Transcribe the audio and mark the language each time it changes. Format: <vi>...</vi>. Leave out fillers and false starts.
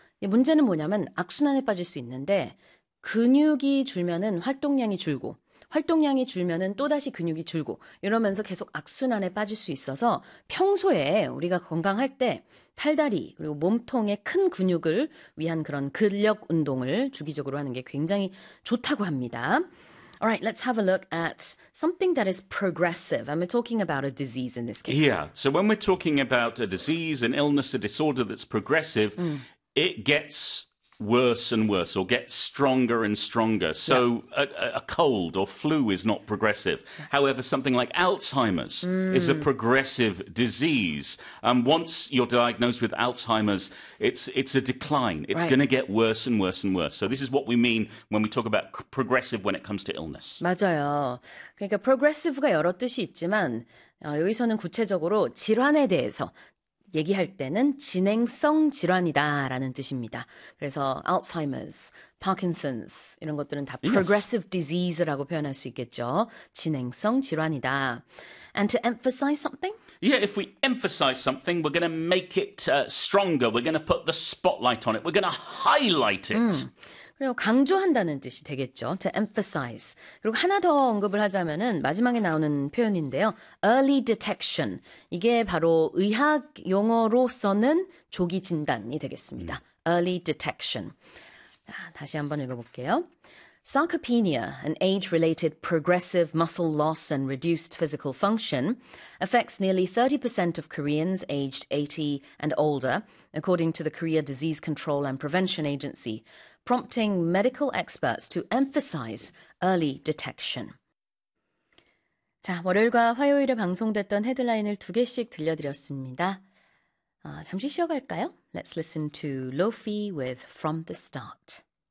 <ko>문제는 뭐냐면 악순환에 빠질 수 있는데, 근육이 줄면은 활동량이 줄고, 활동량이 줄면은 또다시 근육이 줄고, 이러면서 계속 악순환에 빠질 수 있어서, 평소에 우리가 건강할 때 팔다리 그리고 몸통의 큰 근육을 위한 그런 근력 운동을 주기적으로 하는 게 굉장히 좋다고 합니다.</ko> <en>Alright, let's have a look at something that is progressive. I'm talking about a disease in this case. So when we're talking about a disease, an illness, a disorder that's progressive, it gets worse and worse, or gets stronger and stronger. So a cold or flu is not progressive. However, something like Alzheimer's is a progressive disease. Once you're diagnosed with Alzheimer's, it's a decline. It's going to get worse and worse and worse. So this is what we mean when we talk about progressive when it comes to illness.</en> <ko>맞아요. 그러니까 프로그레시브가 여러 뜻이 있지만, 여기서는 구체적으로 질환에 대해서 얘기할 때는 진행성 질환이다라는 뜻입니다. 그래서 Alzheimer's, Parkinson's 이런 것들은 다 progressive disease라고 표현할 수 있겠죠. 진행성 질환이다.</ko> <en>And to emphasize something? If we emphasize something, we're going to make it stronger. We're going to put the spotlight on it. We're going to highlight it.</en> <ko>그리고 강조한다는 뜻이 되겠죠.</ko> <en>To emphasize.</en> <ko>그리고 하나 더 언급을 하자면은 마지막에 나오는 표현인데요.</ko> <en>Early detection.</en> <ko>이게 바로 의학 용어로서는 조기 진단이 되겠습니다. Early detection. 다시 한번 읽어볼게요.</ko> <en>Sarcopenia, an age-related progressive muscle loss and reduced physical function, affects nearly 30% of Koreans aged 80 and older, according to the Korea Disease Control and Prevention Agency, prompting medical experts to emphasize early detection.</en> <ko>자, 월요일과 화요일에 방송됐던 헤드라인을 두 개씩 들려드렸습니다. 잠시 쉬어갈까요?</ko> <en>Let's listen to Lofi with From the Start.</en>